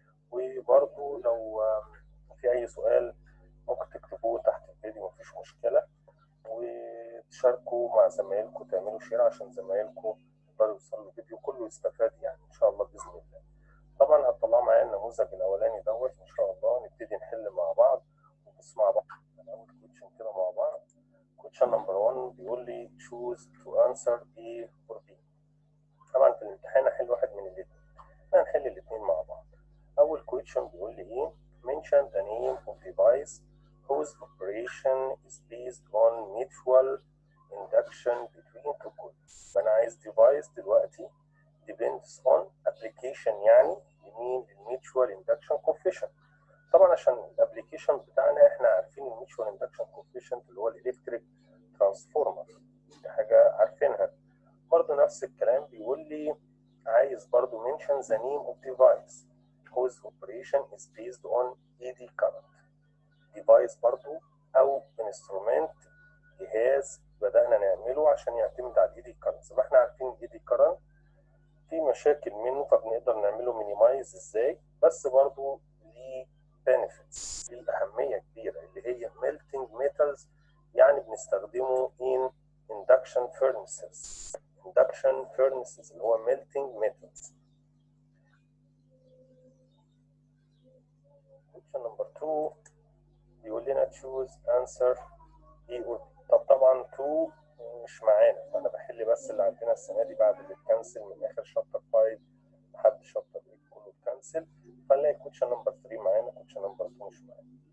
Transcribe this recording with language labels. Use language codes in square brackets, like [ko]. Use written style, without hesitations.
[ar] وبرضه لو في اي سؤال ممكن تكتبوه تحت الفيديو، مفيش مشكله، وتشاركوا مع زمايلكم، تعملوا شير عشان زمايلكم يقدروا يوصلوا الفيديو كله يستفاد يعني ان شاء الله باذن الله. طبعا هتطلعوا معايا النموذج الاولاني دوت ان شاء الله، نبتدي نحل مع بعض ونبص مع بعض اول كويشن كده مع بعض. [en] question number 1 [ar] بيقول لي [en] choose to answer A or B. [ar] طبعا في الامتحان هحل واحد من الاثنين، هنحل الاثنين مع بعض. اول كويشن بيقول لي ايه؟ [en] mention the name of device whose operation is based on mutual induction between two coils. [ar] فانا عايز device دلوقتي [en] depends on application، [ar] يعني يمين الميوتشوال اندكشن كوفيشنت. طبعا عشان الابلكيشن بتاعنا احنا عارفين الميوتشوال اندكشن كوفيشنت اللي هو الالكتريك ترانسفورمر، دي حاجه عارفينها. برضه نفس الكلام بيقول لي عايز برضه [en] mention the name of device whose operation is based on ED current. [ar] device برضه او instrument، جهاز بدأنا نعمله عشان يعتمد على الاي دي كارنت. فاحنا عارفين الاي دي كارنت في مشاكل منه، فبنقدر نعمله مينيمايز ازاي، بس برضه ليه بنفيتس، ليه اهميه كبيره اللي هي ميلتنج ميتالز، يعني بنستخدمه [en] in induction furnaces. [ar] induction furnaces اللي هو ميلتنج ميتالز. [en] question number 2 [ar] بيقول لنا [en] choose answer A or B. [ar] طبعا 2 مش معانا، فانا بحل بس اللي عندنا السنه دي بعد اللي اتكنسل من اخر شابتر 5 لحد شابتر 8 كله اتكنسل، فنلاقي كويشن نمبر 3 معانا، كويشن نمبر 2 مش معانا.